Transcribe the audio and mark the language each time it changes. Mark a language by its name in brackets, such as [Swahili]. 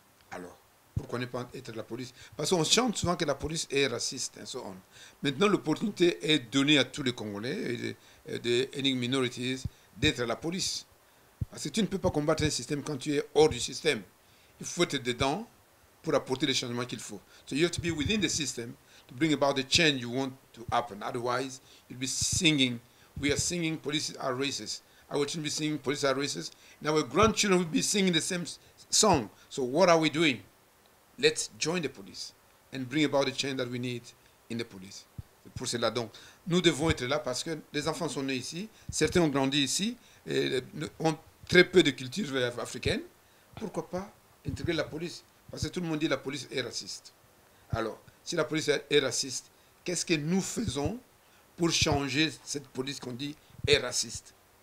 [French] Alors, pourquoi ne pas être la police? Parce qu'on chante souvent que la police est raciste et [English] so on. [French] Maintenant, l'opportunité est donnée à tous les Congolais et des [English] ethnic minorities [French] d'être la police. Parce que tu ne peux pas combattre un système quand tu es hors du système. Il faut être dedans pour apporter les changements qu'il faut. [English] So you have to be within the system to bring about the change you want to happen. Otherwise, you'll be singing. We are singing police are racist. Our children will be singing police are racist. And our grandchildren will be singing the same song. So what are we doing? Let's join the police and bring about the change that we need in the police. [French] Pour cela, donc, nous devons être là parce que les enfants sont nés ici. Certains ont grandi ici et ont très peu de culture africaine. Pourquoi pas intégrer la police? Parce que tout le monde dit que la police est raciste. Alors, si la police est raciste, qu'est-ce que nous faisons pour changer cette police qu'on dit est raciste?